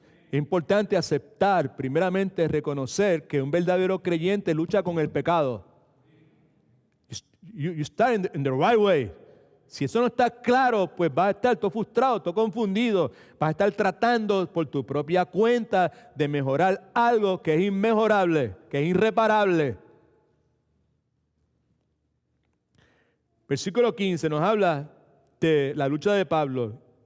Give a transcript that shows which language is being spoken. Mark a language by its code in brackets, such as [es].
[es] Es importante aceptar, primeramente, reconocer que un verdadero creyente lucha con el pecado. [en] You start in the right way. [es] Si eso no está claro, pues vas a estar todo frustrado, todo confundido. Vas a estar tratando por tu propia cuenta de mejorar algo que es inmejorable, que es irreparable. Versículo 15 nos habla de la lucha de Pablo.